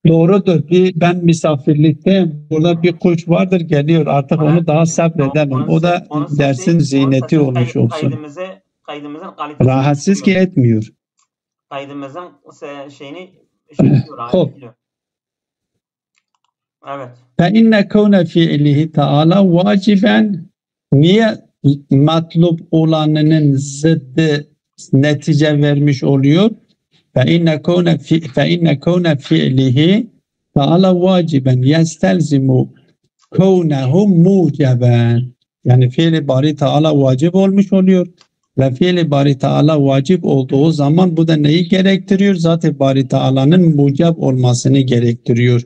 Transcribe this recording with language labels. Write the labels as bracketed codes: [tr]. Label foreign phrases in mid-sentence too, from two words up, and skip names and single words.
[tr] Doğrudur. Ben misafirlikteyim. Burada bir kuş vardır geliyor. Artık onu daha sabredelim. O da dersin ziyneti olmuş olsun. Kaydımızın kalitesini Rahatsız ki etmiyor. kaydımızın şeyini diyor, Hop. diyor. Evet. [ar] فَاِنَّ كَوْنَ فِعْلِهِ تعالى واجبا, [tr] niye matlub olanının zıddı netice vermiş oluyor? [ar] فَاِنَّ كَوْنَ فِعْلِهِ تعالى واجبا يستلزم كونه موجبا. [tr] Yani fiili bari Teala vacip olmuş oluyor. Ve fiili bari Teala vacip olduğu zaman bu da neyi gerektiriyor? Zaten bari Teala'nın mucab olmasını gerektiriyor.